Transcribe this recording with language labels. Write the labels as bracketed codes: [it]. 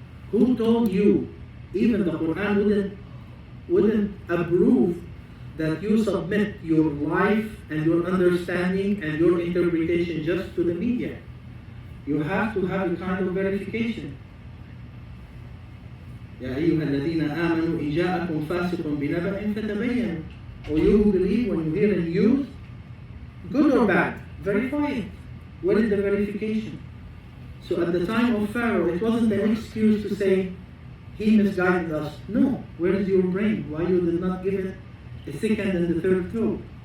[en] Who told you? Even the Quran wouldn't approve that you submit your life and your understanding and your interpretation just to the media. You have to have a kind of verification. [ar] يا أيها الذين آمنوا إن جاءكم فاسق بنبأ فتبينوا. [en] Or you who believe, when you hear a news, good or bad, verify it. What is the verification? So at the time of Pharaoh, it wasn't an excuse to say, he misguided us. No. Where is your brain? Why you did not give it a second and a third thought?